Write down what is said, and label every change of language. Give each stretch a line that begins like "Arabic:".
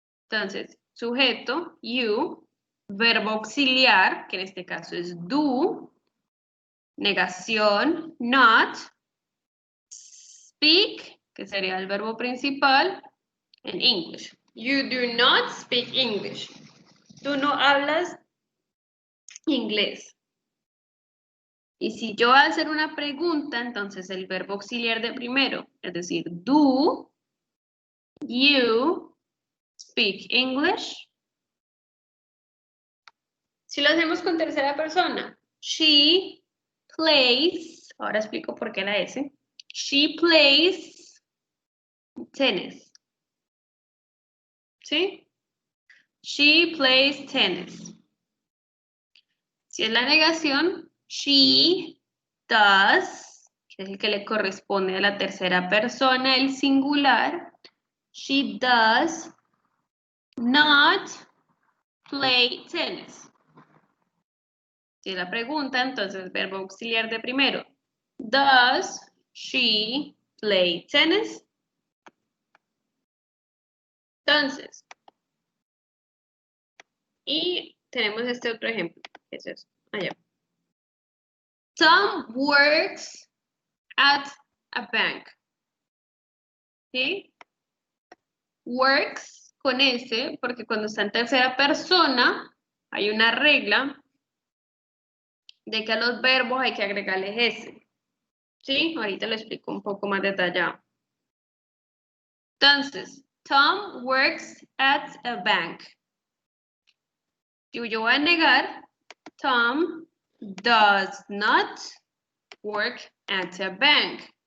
Spanish: Entonces, sujeto, you, verbo auxiliar, que en este caso es do, negación, not, speak, que sería el verbo principal, en English.
English: You do not speak English.
Spanish: Tú no hablas inglés. Y si yo voy a hacer una pregunta, entonces el verbo auxiliar de primero, es decir,
English: do you speak English?
Spanish: Si lo hacemos con tercera persona, she plays, ahora explico por qué la S,
English: she plays tennis.
Spanish: ¿Sí?
English: She plays tennis.
Spanish: Si es la negación, she does, que es el que le corresponde a la tercera persona, el singular.
English: She does not play tennis.
Spanish: Si es la pregunta, entonces verbo auxiliar de primero.
English: Does she play tennis?
Spanish: Entonces, y tenemos este otro ejemplo. ¿Qué es eso? Allá.
English: Tom works at a bank.
Spanish: ¿Sí? Works con S, porque cuando está en tercera persona, hay una regla de que a los verbos hay que agregarles S. ¿Sí? Ahorita lo explico un poco más detallado.
English: Entonces, Tom works at a bank.
Spanish: Si yo voy a negar,
English: Tom does not work at a bank.